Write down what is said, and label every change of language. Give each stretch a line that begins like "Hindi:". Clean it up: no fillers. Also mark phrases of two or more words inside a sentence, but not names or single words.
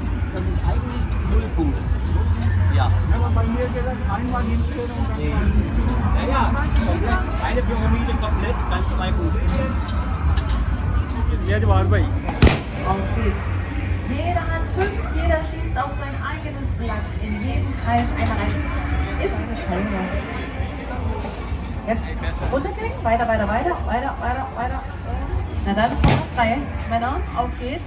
German: Das sind eigentlich 0 Punkte. Ja. Aber bei mir geht das einmal hinstehen und dann... Ja, ja, komplett. Eine Pyramide komplett, dann 2 Punkte.
Hindi: ये जवाब भाई
German: Auf geht's. Jeder hat 5, jeder schießt auf sein eigenes Blatt. In jedem Kreis eine Reihe. Ist eine Schwelle. Jetzt runterklicken, weiter. Na dann, noch 3. Männer, auf geht's.